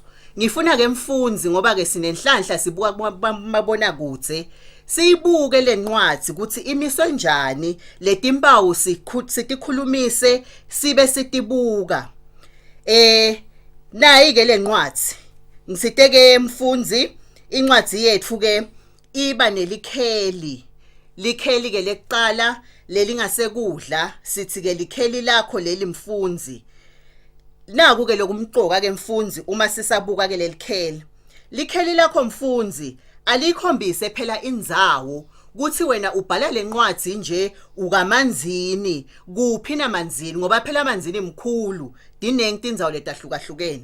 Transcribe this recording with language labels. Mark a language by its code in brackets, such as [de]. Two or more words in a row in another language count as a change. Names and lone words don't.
[ss] Ngifuna ke mfunzi ngoba ke sinenhlanhla sibuka kumabona kude siyibuke lencwadi ukuthi imiswe njani letimpawu sitikhulumise sibe sitibuka. Nayi ke lencwadi ngisiteke mfunzi incwadi yethu ke iba nelikheli ke lekuqala lelingasekudla sithi ke likheli lakho leli mfunzi. Naku ke lokumqoka ke mfunzi uma sisabuka ke lelikheli. Likheli lakho mfunzi alikhombise phela indzawo kuthi wena ubhala lencwadi nje ukamanzini kuphi namanzini ngoba phela amanzini mkhulu dinengi tindzawo letahlukahlukene.